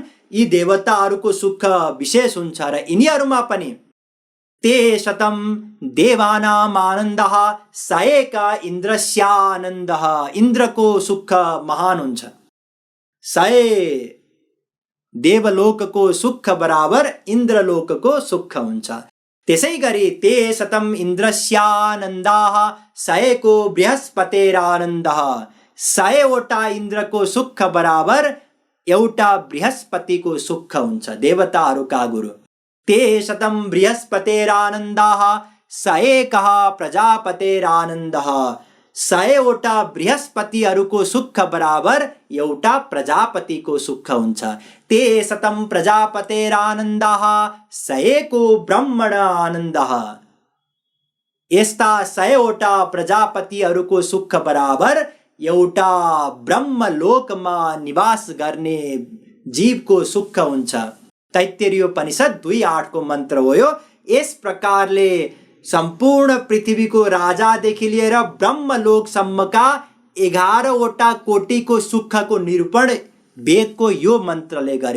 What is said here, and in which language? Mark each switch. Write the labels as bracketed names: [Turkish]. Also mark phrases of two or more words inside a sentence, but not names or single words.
[Nepali] यी देवताहरूको सुख विशेष हुन्छ र यिनीहरूमा पनि [Sanskrit] ते शतं देवानाम् आनन्दः स एक इन्द्रस्यानन्दः। [Nepali] इन्द्रको सुख महान हुन्छ। 100 देवलोकको सुख बराबर इन्द्रलोकको सुख हुन्छ। त्यसै गरी [Sanskrit] ते शतं इन्द्रस्यानन्दाः स एको बृहस्पतेरानन्दः। [Nepali] 100वटा इन्द्रको सुख बराबर एउटा बृहस्पतिको सुख हुन्छ, देवताहरूका गुरु। [Sanskrit] ते शतं बृहस्पतेरानन्दाः स एकः प्रजापतेरानन्दः। [Nepali] 100वटा बृहस्पतिहरूको सुख बराबर एउटा प्रजापतिको सुख हुन्छ। [Sanskrit] ते शतं प्रजापतेरानन्दः स एको ब्रह्मण आनन्दः। [Nepali] यस्ता 100वटा प्रजापतिहरूको सुख बराबर एउटा ब्रह्मलोकमा निवास गर्ने जीवको सुख हुन्छ। तैत्तिरीयोपनिषद 2:8 को मन्त्र हो यो। यस प्रकारले सम्पूर्ण पृथ्वीको राजादेखि लिएर ब्रह्मलोकसम्मका 11वटा कोटीको सुखको निरूपण वेदको यो मन्त्रले गर्यो।